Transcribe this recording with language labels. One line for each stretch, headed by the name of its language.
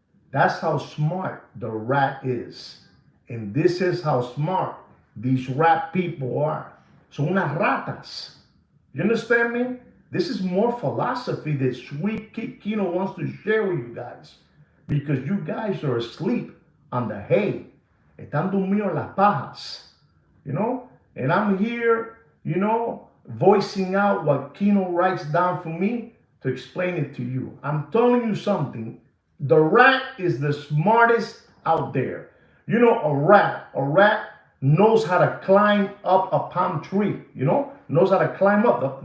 English: That's how smart the rat is. And this is how smart these rat people are.
Spanish: Son unas ratas.
English: You understand me? This is more philosophy that Sweet Kino wants to share with you guys. Because you guys are asleep on the hay.
Spanish: Están dormidos las pajas.
English: You know? And I'm here, voicing out what Kino writes down for me to explain it to you. I'm telling you something. The rat is the smartest out there. You know, a rat knows how to climb up a palm tree, knows how to climb up.